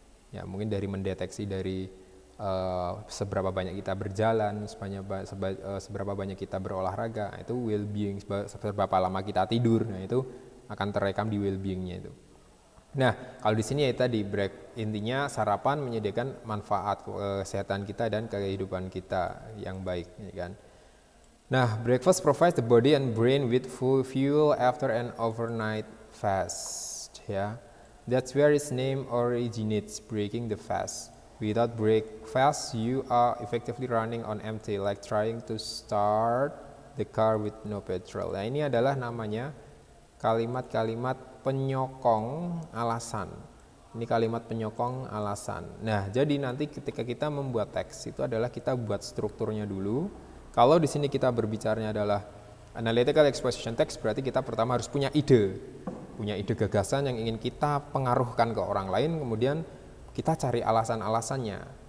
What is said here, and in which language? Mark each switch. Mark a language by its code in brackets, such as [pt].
[id] Ya, mungkin dari mendeteksi dari seberapa banyak kita berjalan, seberapa banyak kita berolahraga, itu well-being, seberapa lama kita tidur, nah itu akan terekam di well-beingnya itu. Nah, kalau di sini ya tadi intinya sarapan menyediakan manfaat kesehatan kita dan kehidupan kita yang baik, ya kan. Nah, [en] breakfast provides the body and brain with full fuel after an overnight fast. [id] Ya, [en] that's where its name originates, breaking the fast. Without breakfast, you are effectively running on empty, like trying to start the car with no petrol. [id] Nah, ini adalah namanya kalimat-kalimat penyokong alasan. Ini kalimat penyokong alasan. Nah, jadi nanti ketika kita membuat teks itu adalah kita buat strukturnya dulu. Kalau di sini kita berbicaranya adalah analytical exposition text, berarti kita pertama harus punya ide gagasan yang ingin kita pengaruhkan ke orang lain, kemudian kita cari alasan-alasannya.